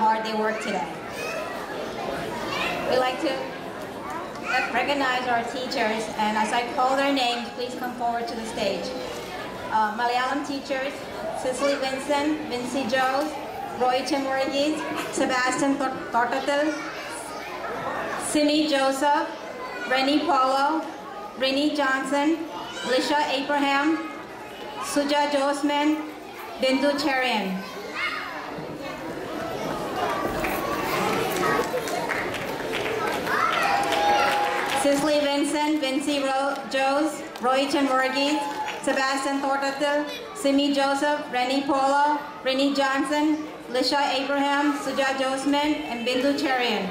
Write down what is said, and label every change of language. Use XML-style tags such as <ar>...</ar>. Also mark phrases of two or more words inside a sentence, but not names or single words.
<en>I see how hard they work today. We'd like to recognize our teachers, and as I call their names, please come forward to the stage. Malayalam teachers, Cicely Vincent, Vinci Joes, Roy Chimorgis, Sebastian Tortatil, Simi Joseph, Rennie Paulo, Rennie Johnson, Lisha Abraham, Suja Josman, Bindu Cherian. Cicely Vincent, Vinci Joes, Roy Chimorgis, Sebastian Tortatil, Simi Joseph, Rennie Paulo, Rennie Johnson, Lisha Abraham, Suja Josman, and Bindu Cherian.</en>